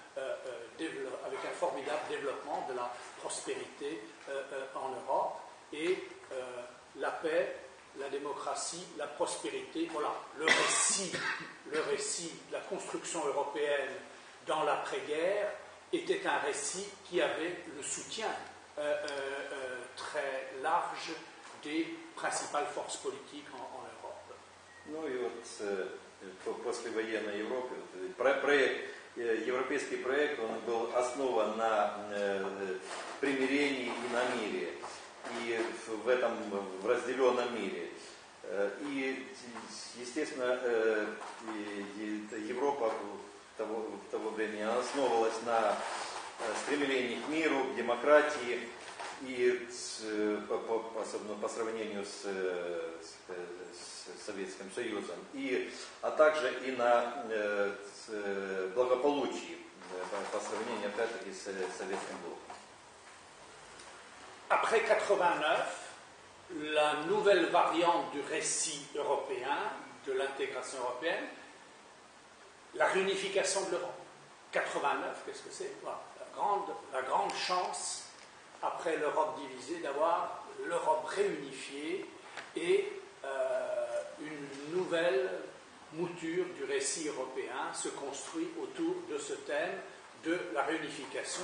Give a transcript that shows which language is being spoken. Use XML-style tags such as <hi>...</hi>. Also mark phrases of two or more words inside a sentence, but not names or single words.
<fr>développement de la prospérité en Europe, et la paix, la démocratie, la prospérité, voilà, le récit de la construction européenne dans l'après-guerre était un récit qui avait le soutien très large des principales forces politiques en Europe.</fr> <ru>Ну и вот послевоенной Европе европейский проект, он был основан на примирении и на мире, и в разделенном мире. И, естественно, Европа в того времени основывалась на стремлении к миру, к демократии, и особенно по сравнению с Советским Союзом, а также и на благополучии по сравнению, опять-таки, с Советским блоком.</ru> <fr>Après 89, la nouvelle variante du récit européen, de l'intégration européenne, la réunification de l'Europe. 89, qu'est-ce que c'est? Voilà, la grande chance, après l'Europe divisée, d'avoir l'Europe réunifiée et une nouvelle mouture du récit européen se construit autour de ce thème de la réunification.</fr>